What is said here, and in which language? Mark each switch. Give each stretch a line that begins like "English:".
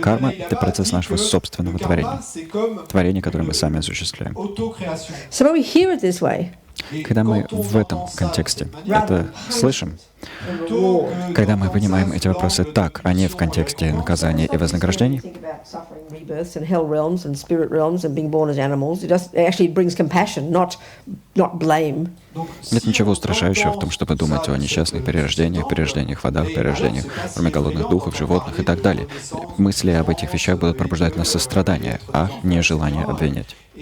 Russian: Карма — это процесс нашего собственного творения. Творение, которое мы сами осуществляем.
English: So when we hear it this way,
Russian: Когда мы в этом контексте это слышим, когда мы понимаем эти вопросы так, а не в контексте наказания и вознаграждений,
English: think about suffering, rebirths, and hell realms, and spirit realms, and being born as animals, it actually brings compassion, not blame.
Russian: нет ничего устрашающего в том, чтобы думать о несчастных перерождениях в водах, перерождениях в форме голодных духов, животных и так далее. Мысли об этих вещах будут пробуждать в нас сострадание, а не желание обвинять.